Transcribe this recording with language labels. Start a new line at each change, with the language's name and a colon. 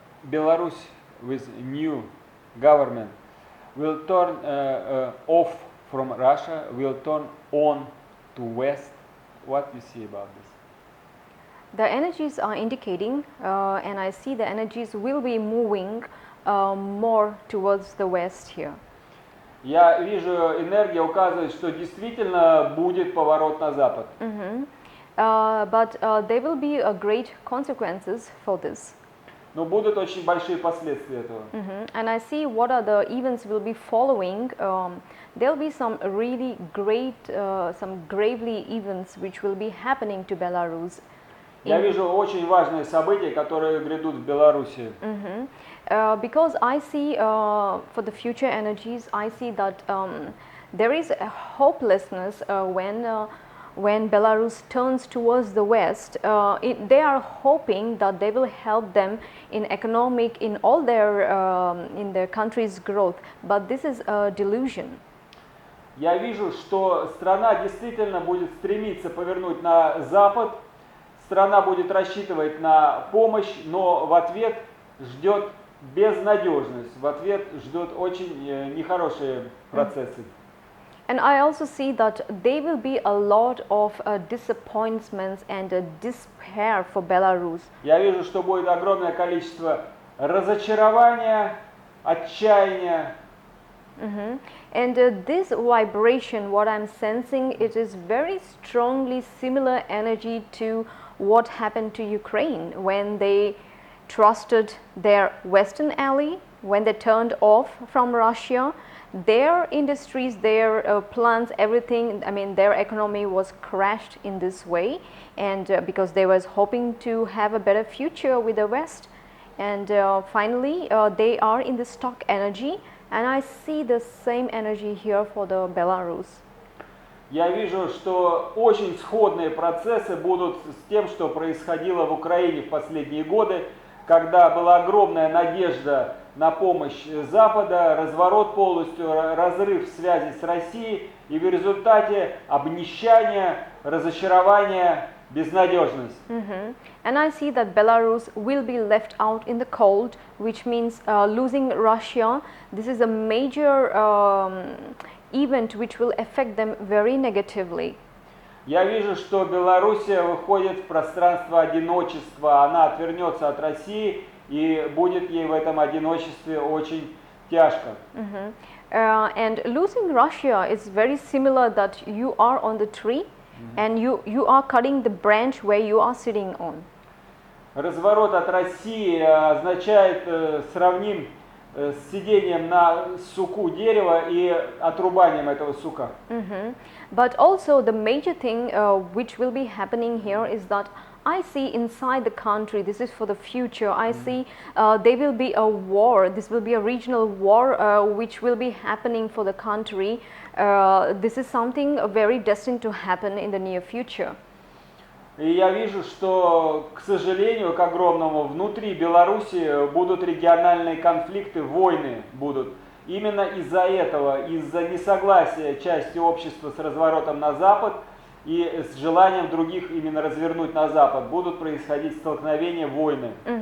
English: Belarus with new government will turn off from Russia, will turn on to West. What do you see about this? The energies are indicating, and I see the energies will be moving more towards the west here.
Russian: Я вижу, энергия указывает, что действительно будет поворот на запад.
English: But there will be great consequences for this.
Russian: Но будут очень большие последствия этого.
English: And I see what are the events will be following. There will be some really great, some gravely events which will be happening to Belarus.
Russian: Я вижу очень важные события, которые грядут в Беларуси.
English: Because I see for the future energies, I see that there is a hopelessness when Belarus turns towards the west. They are hoping that they will help them in economic, in all in their country's growth, but this is a delusion.
Russian: Я вижу, что страна действительно будет стремиться повернуть на запад, страна будет рассчитывать на помощь, но в ответ ждет безнадежность, в ответ ждет очень нехорошие процессы.
English: And I also see that there will be a lot of disappointments and despair for Belarus.
Russian: Я вижу, что будет огромное количество разочарования, отчаяния.
English: And this vibration, what I'm sensing, it is very strongly similar energy to what happened to Ukraine when they trusted their Western ally, when they turned off from Russia. Their industries, their plants, everything, I mean, their economy was crashed in this way, and because they was hoping to have a better future with the West. And finally, they are in the stock energy And I see the same energy here for the Belarus.
Russian: Я вижу, что очень сходные процессы будут с тем, что происходило в Украине в последние годы, когда была огромная надежда на помощь Запада, разворот полностью, разрыв связи с Россией, и в результате обнищание, разочарование, безнадежность.
English: And I see that Belarus will be left out in the cold, which means losing Russia. This is a major event which will affect them very negatively.
Russian: Я вижу, что Белоруссия выходит в пространство одиночества, она отвернется от России, и будет ей в этом одиночестве очень тяжко.
English: And losing Russia is very similar that you are on the tree and you are cutting the branch where you are sitting on.
Russian: Разворот от России означает, сравним с сидением на суку дерева и отрубанием этого сука.
English: But also the major thing which will be happening here is that I see inside the country, this is for the future, I see there will be a war, this will be a regional war which will be happening for the country. This is something very destined to happen in the near future.
Russian: И я вижу, что, к сожалению, к огромному, внутри Беларуси будут региональные конфликты, войны будут. Именно из-за этого, из-за несогласия части общества с разворотом на Запад и с желанием других именно развернуть на Запад, будут происходить столкновения, войны.